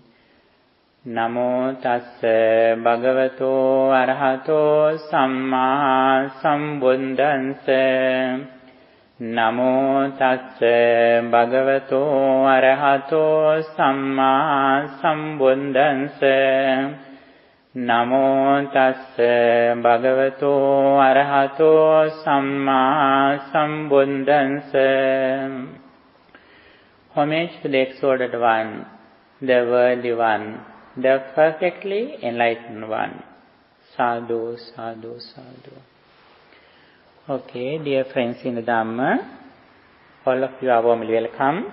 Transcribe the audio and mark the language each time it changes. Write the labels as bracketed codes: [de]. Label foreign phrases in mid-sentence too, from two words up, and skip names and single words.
[pi] Namo tassa bhagavato arahato samma sambuddhassa Namo tassa bhagavato arahato samma sambuddhassa Namo tassa bhagavato arahato samma sambuddhassa. [en] Homage to the exalted one, the worthy one, the perfectly enlightened one. [pi] Sadhu, sadhu, sadhu. [en] Okay, dear friends in the Dhamma, all of you are warmly welcome.